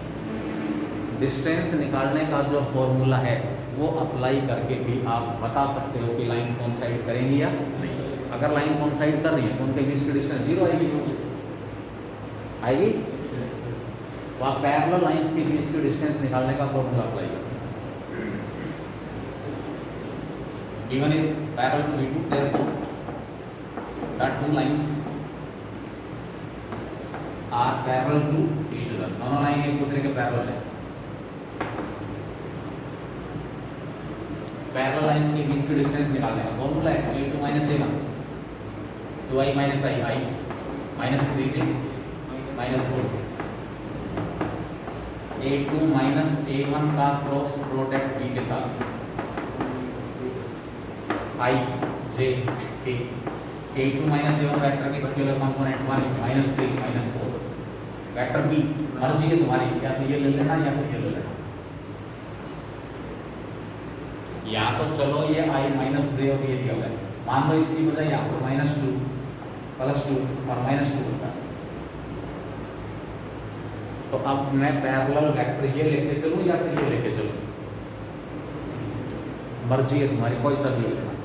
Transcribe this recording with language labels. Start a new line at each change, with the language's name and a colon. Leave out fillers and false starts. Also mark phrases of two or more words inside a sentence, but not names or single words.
Hindi: डिस्टेंस निकालने का जो फॉर्मूला है वो अप्लाई करके भी आप बता सकते हो कि
English: line coincide
Hindi: करेंगी या नहीं। अगर
English: line coincide
Hindi: कर रही है तो उनके बीच की डिस्टेंस 0 आएगी। तो आप
English: parallel lines
Hindi: के बीच की डिस्टेंस निकालने का फॉर्मूला अप्लाई करें।
English: Given is parallel to V2, therefore the two lines are parallel to each other.
Hindi: दोनों लाइन एक दूसरे के पैरेलल है।
English: parallel lines
Hindi: के बीच की डिस्टेंस निकालने का फॉर्मूला है a2 - a1 2i - i minus 3j minus 4 a2 - a1 का
English: cross product
Hindi: b के साथ i j k a2 - a1 वेक्टर के
English: scalar component
Hindi: 1 -3 -4 वेक्टर b मर्जी है तुम्हारी, या तो ये ले लेना या फिर ये ले लेना, या तो चलो ये i -j और ये दिया हुआ है, मान लो इसकी बजाय यहाँ पर -2 +2 और -2 होता है, तो अब मैं
English: parallel vector
Hindi: ये लेके चलूं या फिर ये लेके चलूं, मर्जी है तुम्हारी, कोई सा भी लेना।